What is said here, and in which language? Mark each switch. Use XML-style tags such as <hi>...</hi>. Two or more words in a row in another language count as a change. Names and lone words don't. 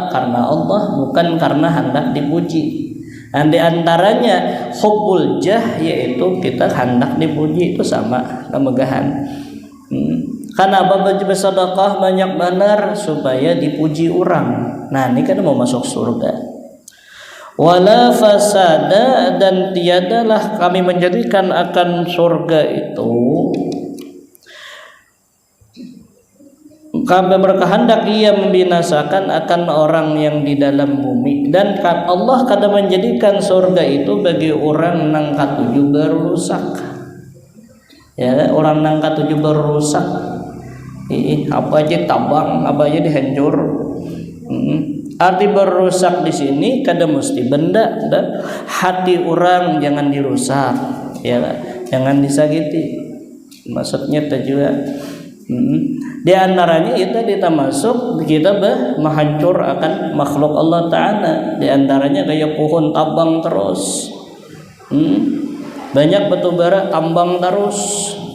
<id>Karena Allah, bukan karena hendak dipuji. Dan di antaranya</id> <ar>حب الجاه,</ar> <id>yaitu kita hendak dipuji, itu sama kemegahan. Kenapa bersedekah banyak benar? Supaya dipuji orang. Nah ini kan mau masuk surga.</id> <ar>ولا فسادا,</ar> <id>dan tiadalah kami menjadikan akan surga itu, kami berkehendak ia membinasakan akan orang yang di dalam bumi.</id> <bjn>Dan Allah kada menjadikan surga itu bagi orang nang katuju berusak. Ya, orang nang katuju berusak, apa aja tabang, apa aja dihancur. Arti berusak di sini kada mesti benda, dan hati orang jangan dirusak, ya, jangan disakiti.</bjn> <id>Maksudnya juga di antaranya itu kita masuk kita menghancur akan makhluk</id> <ar>الله تعالى.</ar> <bjn>Di antaranya kayak pohon tabang terus, banyak batu bara tambang terus.</bjn>